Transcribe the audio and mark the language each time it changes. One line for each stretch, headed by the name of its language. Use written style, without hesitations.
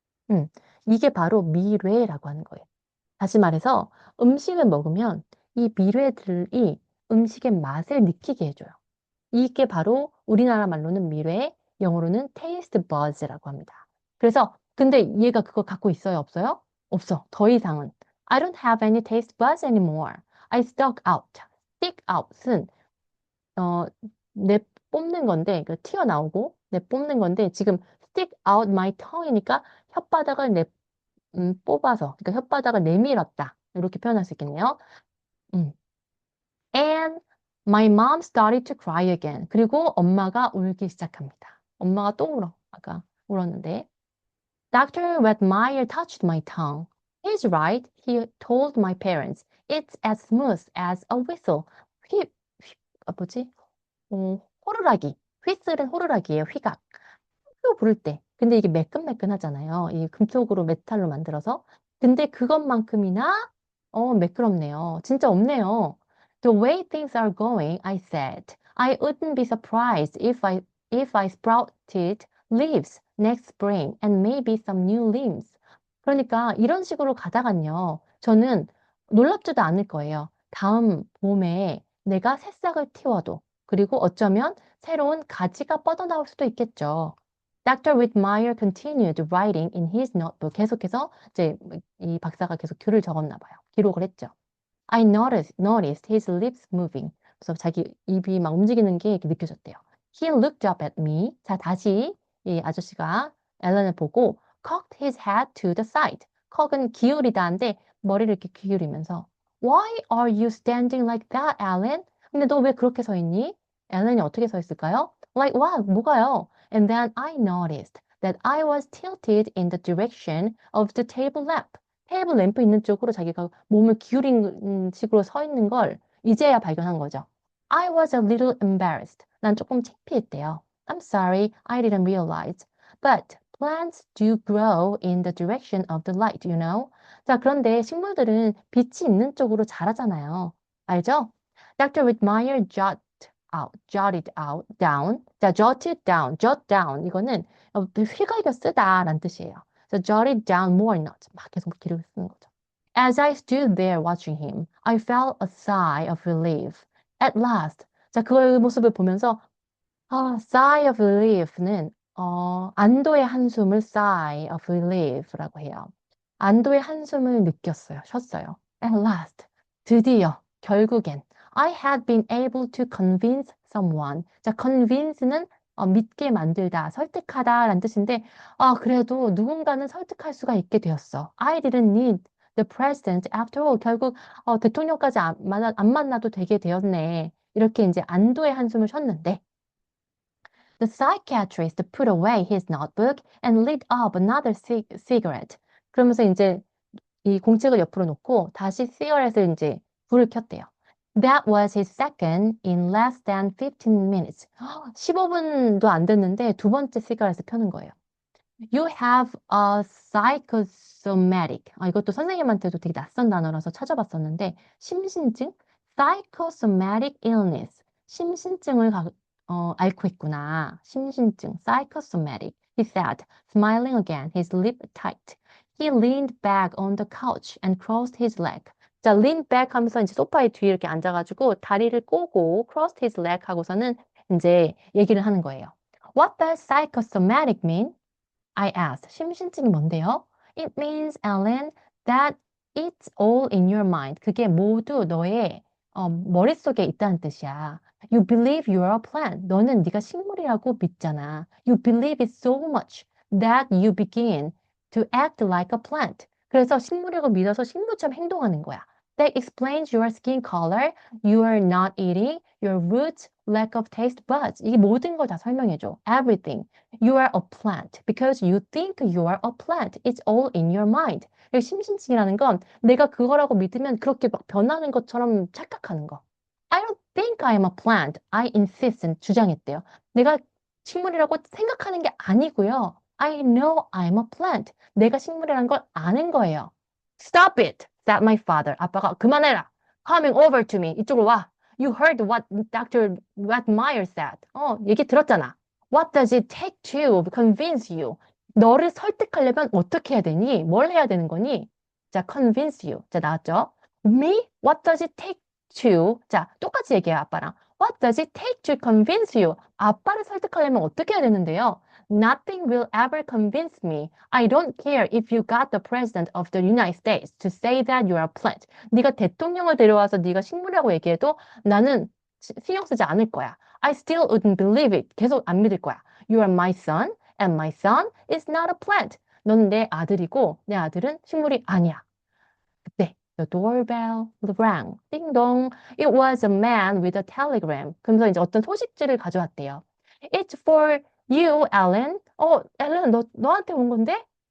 Korean: 음, 이게 바로 미뢰라고 하는 거예요. 다시 말해서 음식을 먹으면 이 미뢰들이 음식의 맛을 느끼게 해줘요. 이게 바로 우리나라 말로는 미뢰, 영어로는 taste buds라고 합니다. 그래서 근데 얘가 그거 갖고 있어요, 없어요? 없어. 더 이상은
English: I don't have any taste buds anymore. I stuck out.
Korean: stick out은 어, 내 뽑는 건데 그 튀어나오고 내 뽑는 건데 지금
English: stick out my tongue
Korean: 이니까 혓바닥을 뽑아서 그러니까 혓바닥을 내밀었다. 이렇게 표현할 수 있겠네요. 음.
English: And my mom started to cry again.
Korean: 그리고 엄마가 울기 시작합니다. 엄마가 또 울어. 아까 울었는데.
English: Dr. Wetmeyer touched my tongue. He's right, he told my parents. It's as smooth as a whistle.
Korean: 뭐지? 호루라기. 휘슬은 호루라기예요, 휘각. 휘 부를 때. 근데 이게 매끈매끈하잖아요. 이 금속으로 메탈로 만들어서. 근데 그것만큼이나 매끄럽네요. 진짜 없네요.
English: The way things are going, I said, I wouldn't be surprised if I sprouted leaves next spring and maybe some new limbs.
Korean: 그러니까 이런 식으로 가다간요. 저는 놀랍지도 않을 거예요. 다음 봄에 내가 새싹을 틔워도 그리고 어쩌면 새로운 가지가 뻗어나올 수도 있겠죠.
English: Dr. Whitmire continued writing in his notebook.
Korean: 계속해서 이제 이 박사가 계속 글을 적었나 봐요. 기록을 했죠.
English: I noticed his lips moving.
Korean: 그래서 자기 입이 막 움직이는 게 이렇게 느껴졌대요.
English: He looked up at me.
Korean: 자, 다시 이 아저씨가 앨런을 보고
English: cocked his head to the side.
Korean: cock은 기울이다인데 머리를 이렇게 기울이면서
English: Why are you standing like that, Alan?
Korean: 근데 너 왜 그렇게 서 있니? 앨런이 어떻게 서 있을까요?
English: Like what?
Korean: 뭐가요?
English: And then I noticed that I was tilted in the direction of the table lamp.
Korean: 테이블 램프 있는 쪽으로 자기가 몸을 기울인 식으로 서 있는 걸 이제야 발견한 거죠.
English: I was a little embarrassed.
Korean: 난 조금 창피했대요.
English: I'm sorry, I didn't realize. But plants do grow in the direction of the light, you know?
Korean: 자, 그런데 식물들은 빛이 있는 쪽으로 자라잖아요. 알죠? Dr.
English: Whitmire jotted out, down.
Korean: 자, jot down. 이거는 휘갈겨 쓰다라는 뜻이에요.
English: So jotted down more notes.
Korean: 막 계속 기록을 쓰는 거죠.
English: As I stood there watching him, I felt a sigh of relief. At last.
Korean: 자, 그 모습을 보면서 sigh of relief는 안도의 한숨을 sigh of relief라고 해요. 안도의 한숨을 느꼈어요. 쉬었어요.
English: At last.
Korean: 드디어, 결국엔
English: I had been able to convince someone.
Korean: 자, convince는 믿게 만들다, 설득하다라는 뜻인데, 그래도 누군가는 설득할 수가 있게 되었어.
English: I didn't need the president after all.
Korean: 결국 대통령까지 안 만나도 되게 되었네. 이렇게 이제 안도의 한숨을 쉬었는데,
English: The psychiatrist put away his notebook and lit up another cigarette.
Korean: 그러면서 이제 이 공책을 옆으로 놓고 다시 시가렛을 이제 불을 켰대요.
English: That was his second in less than 15 minutes.
Korean: 15분도 안 됐는데 두 번째 시가렛을 켜는 거예요.
English: You have a psychosomatic.
Korean: 이것도 선생님한테도 되게 낯선 단어라서 찾아봤었는데 심신증? psychosomatic illness. 심신증을 앓고 있구나. 심신증. psychosomatic.
English: He said, smiling again, his lip tight. He leaned back on the couch and crossed his leg.
Korean: 자, lean back 하면서 이제 소파에 뒤에 이렇게 앉아가지고 다리를 꼬고
English: crossed his leg
Korean: 하고서는 이제 얘기를 하는 거예요.
English: What does psychosomatic mean? I asked.
Korean: 심신증이 뭔데요?
English: It means, Ellen, that it's all in your mind.
Korean: 그게 모두 너의 머릿속에 있다는 뜻이야.
English: You believe you're a plant.
Korean: 너는 네가 식물이라고 믿잖아.
English: You believe it so much that you begin to act like a plant.
Korean: 그래서 식물이라고 믿어서 식물처럼 행동하는 거야.
English: That explains your skin color, your not eating, your roots, lack of taste buds.
Korean: 이게 모든 걸 다 설명해줘.
English: Everything. You are a plant because you think you are a plant. It's all in your mind.
Korean: 심신증이라는 건 내가 그거라고 믿으면 그렇게 막 변하는 것처럼 착각하는 거.
English: I don't think I am a plant. I insist.
Korean: 주장했대요. 내가 식물이라고 생각하는 게 아니고요.
English: I know I'm a plant.
Korean: 내가 식물이라는 걸 아는 거예요.
English: Stop it, said my father.
Korean: 아빠가 그만해라.
English: Coming over to me.
Korean: 이쪽으로 와.
English: You heard what Dr. Wetmeyer said. 얘기 들었잖아. What does it take to convince you?
Korean: 너를 설득하려면 어떻게 해야 되니? 뭘 해야 되는 거니? 자,
English: convince you.
Korean: 자, 나왔죠?
English: Me? What does it take to?
Korean: 자, 똑같이 얘기해요, 아빠랑.
English: What does it take to convince you?
Korean: 아빠를 설득하려면 어떻게 해야 되는데요?
English: Nothing will ever convince me. I don't care if you got the president of the United States to say that you're a plant.
Korean: 네가 대통령을 데려와서 네가 식물이라고 얘기해도 나는 신경 쓰지 않을 거야.
English: I still wouldn't believe it.
Korean: 계속 안 믿을 거야.
English: You are my son, and my son is not a plant.
Korean: 너는 내 아들이고 내 아들은 식물이 아니야. 그때
English: the doorbell rang.
Korean: 띵동.
English: It was a man with a telegram.
Korean: 그러면서 이제 어떤 소식지를 가져왔대요.
English: It's for you, Ellen.
Korean: 앨런, 너한테 온 건데?